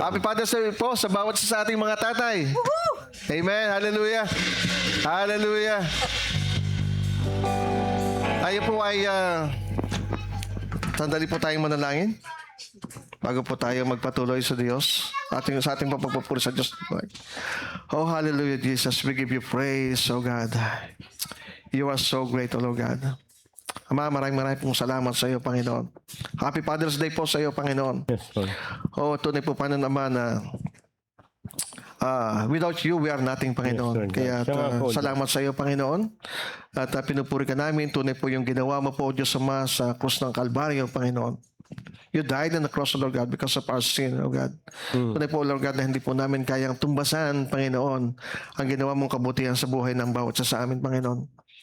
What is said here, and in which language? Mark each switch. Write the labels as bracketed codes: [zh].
[en] Happy Father's Day [tl] po sa bawat isa sa ating mga tatay. Amen. Hallelujah. Hallelujah. Tayo po ay sandali po tayong manalangin bago po tayo magpatuloy sa Diyos. Sa ating pagpupuri sa Diyos. Oh, hallelujah, Jesus. [en] We give you praise, oh God. You are so great, oh Lord God. [tl] Ama, maraming pong salamat sa iyo, Panginoon. [en] Happy Father's Day [tl] po sa iyo, Panginoon. [en] Yes, Lord. [tl] Oh, tunay po pa naman na [en] without you, we are nothing, [tl] Panginoon. [en] Yes, [tl] Kaya salamat sa iyo, Panginoon. At pinupuri ka namin. Tunay po yung ginawa mo po, Diyos Ama, sa krus ng Kalbaryo, Panginoon. [en] You died on the cross, Lord God, because of our sin, Lord God. [tl] Tunay po, Lord God, na hindi po namin kayang tumbasan, Panginoon, ang ginawa mong kabutihan sa buhay ng bawat isa sa amin, Panginoon.